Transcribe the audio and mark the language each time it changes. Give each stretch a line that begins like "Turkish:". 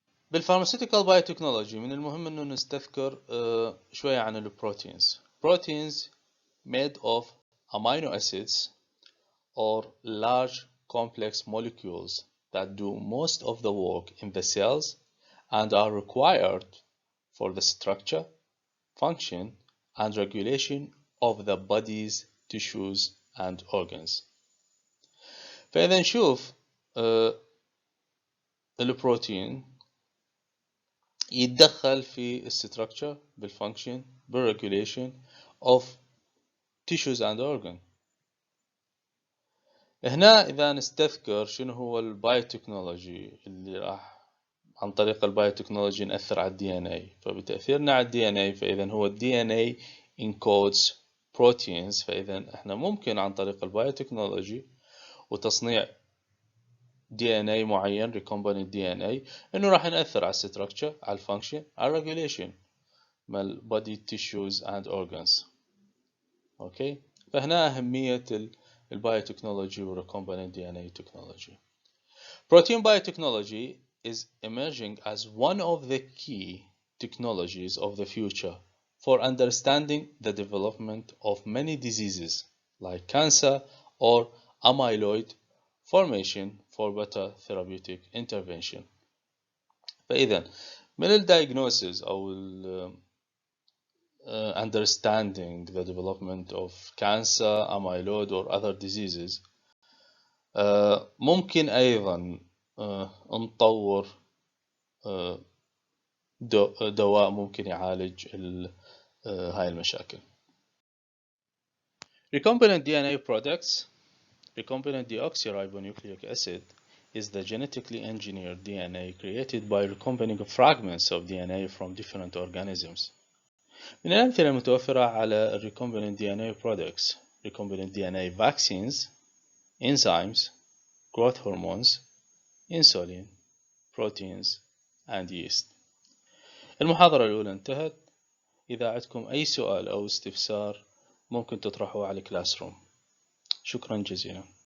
Arabic: بالفارماسيوتيكال بايوتكنولوجي من المهم انه نستذكر شوية عن البروتينز.
English: Proteins made of amino acids or large complex molecules that do most of the work in the cells and are required for the structure, function and regulation of the body's tissues and organs.
Arabic: فإذا نشوف البروتين يتدخل في structure بالfunction بالregulation
English: of tissues and organs.
Arabic: هنا إذا نستذكر شنو هو البايوتكنولوجي اللي راح عن طريق البايوتكنولوجي نأثر على الدي ان اي. فبتأثيرنا على الدي ان اي فإذا هو الدي ان اي
English: encodes proteins.
Arabic: فإذا احنا ممكن عن طريق البايوتكنولوجي وتصنيع دي ان اي معين recombinant دي ان اي انه راح نأثر على الستركتشر، على الفانكشن، على الريجوليشن مال
English: body tissues and organs.
Arabic: اوكي. فهنا أهمية البايوتكنولوجي والrecombinant DNA technology.
English: Protein biotechnology is emerging as one of the key technologies of the future for understanding the development of many diseases like cancer or amyloid formation for better therapeutic intervention.
Arabic: فإذا من diagnosis أو
English: understanding the development of cancer, amyloid or other diseases
Arabic: ممكن أيضا نطور دواء ممكن يعالج هاي المشاكل.
English: Recombinant DNA products. Recombinant Deoxyribonucleic acid is the genetically engineered DNA created by recombining fragments of DNA from different organisms.
Arabic: من الأمثلة المتوفرة على
English: recombinant DNA products: recombinant DNA vaccines, enzymes, growth hormones, insulin, proteins, and yeast.
Arabic: المحاضرة الأولى انتهت. إذا عندكم أي سؤال أو استفسار ممكن تطرحوه على الكلاس روم. شكرا جزيلا.